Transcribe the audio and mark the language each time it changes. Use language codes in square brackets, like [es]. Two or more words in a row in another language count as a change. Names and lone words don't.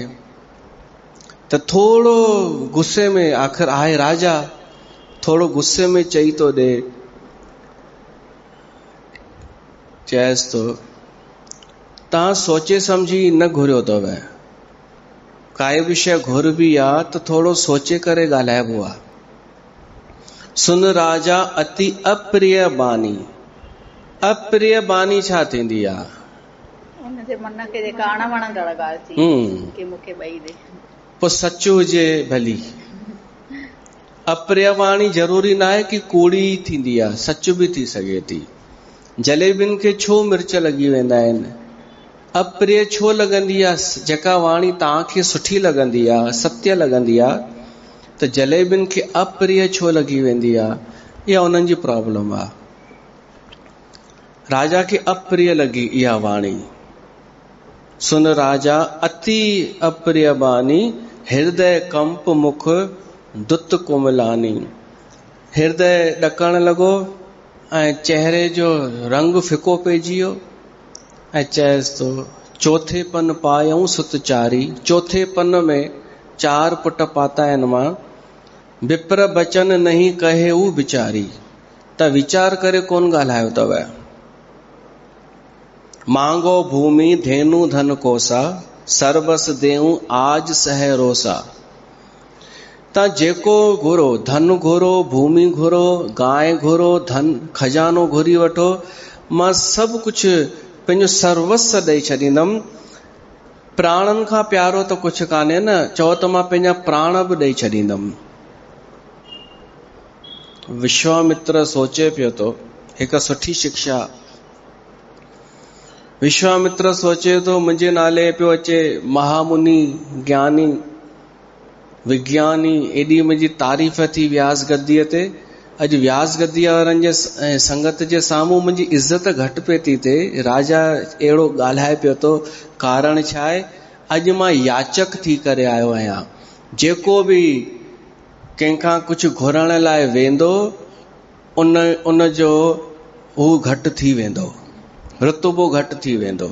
[sd] त थोड़ो गुस्से में, आख़िर आहे राजा, थोड़ो गुस्से में चई तो ॾे, चएसि तो तव्हां सोचे सम्झी न घुरियो अथव, काई बि शइ घुरबी आहे त थोड़ो सोचे करे ॻाल्हाइबो आहे। [awa] सुन राजा अति अप्रिय बानी। [sd] अप्रिय बानी छा थींदी आहे? उनजे मन खे जेका अणवणंदड़ ॻाल्हि थी कि मूंखे ॿई ॾे, पोइ सच हुजे भली। अप्रिय वाणी ज़रूरी न आहे कि कूड़ी थींदी आहे, सच बि थी सघे थी। जलेबियुनि खे छो मिर्च लॻी वेंदा आहिनि? अप्रिय छो लॻंदी आहे? जेका वाणी तव्हांखे सुठी लॻंदी आहे, सत्य लॻंदी आहे, त जलेबियुनि खे अप्रिय छो लॻी वेंदी आहे, इहा उन्हनि जी प्रॉब्लम आहे। राजा खे अप्रिय लॻी इहा वाणी। [awa] सुन राजा अति अप्रिय बानी, हृदय कंप मुख दुत कोमलानी। [sd] हृदय ॾकण लॻो ऐं चेहरे जो रंग फिको पइजी वियो ऐं चएसि तो [awa] चौथे पन पायऊं सुत चारी। [sd] चौथे पन में 4 पुट पाता आहिनि मां। [awa] विप्र बचन नहीं कहे ऊ बिचारी। [sd] त वीचार करे कोन ॻाल्हायो अथव। [awa] मांगो भूमि धेनु धन कोसा, सर्वस देऊं आज सह रोसा। [sd] तव्हां जेको घुरो, धन घुरो, भूमि घुरो, गांइ घुरो, धन खजानो घुरी वठो, मां सभु कुझु पंहिंजो सर्वस्व ॾेई छॾींदमि। प्राणनि खां प्यारो त कुझु कान्हे न, चओ त मां पंहिंजा प्राण बि ॾेई छॾींदमि। विश्वामित्र सोचे पियो तो हिकु सुठी शिक्षा। विश्वामित्र सोचे तो मुंहिंजे नाले पियो अचे महामुनि, ज्ञानी, विज्ञानी, एॾी मुंहिंजी तारीफ़ थी व्यास गद्दीअ ते। अॼु व्यास गद्दीअ वारनि जे संगत जे साम्हूं मुंहिंजी इज़त घटि पई थी थिए। राजा अहिड़ो ॻाल्हाए पियो तो, कारण छा आहे? अॼु मां याचक थी करे आयो आहियां। जेको बि कंहिंखां कुझु घुरण लाइ वेंदो, उन जो हू घटि थी वेंदो, रुतबो घटि थी वेंदो।